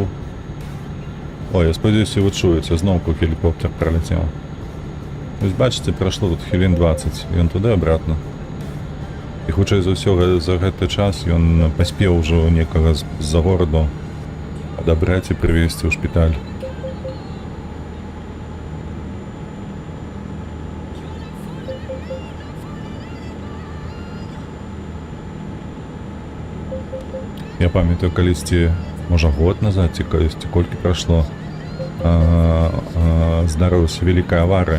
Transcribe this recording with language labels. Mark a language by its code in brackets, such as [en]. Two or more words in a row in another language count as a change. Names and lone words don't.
[uk] Ой, я сподіваюся, ви чуєте, знову гелікоптер пролетів. Ось бачите, пройшло тут хвилин 20, і він туди обратно. [be] І хутчэй за ўсё за гэты час ён паспеў ужо некага з-за гораду адабраць і прывезці ў шпіталь. Я памятаю, калісьці, можа год назад, ці калісьці колькі прайшло, здарылася вялікая аварыя.